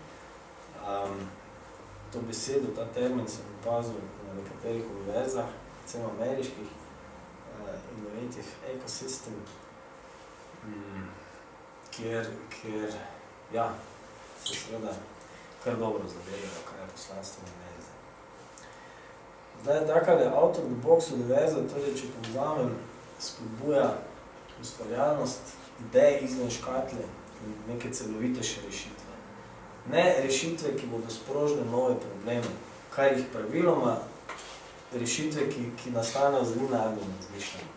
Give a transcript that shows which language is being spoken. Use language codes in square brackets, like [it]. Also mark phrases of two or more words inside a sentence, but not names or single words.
[sl] To besedo, ta termin sem opazil na nekaterih univerzah, predvsem ameriških, [en] innovative ecosystem, [sl] kjer ja, se seveda kar dobro zavedajo, kaj je poslanstvo univerze. Zdaj, takale [en] out of the box [sl] univerza, torej, če povzamem, spodbuja ustvarjalnost, ideje izven škatle in neke celovitejše rešitve. Ne rešitve, ki bodo sprožile nove probleme, kar jih praviloma rešitve, ki nastanejo z linearnim razmišljanjem.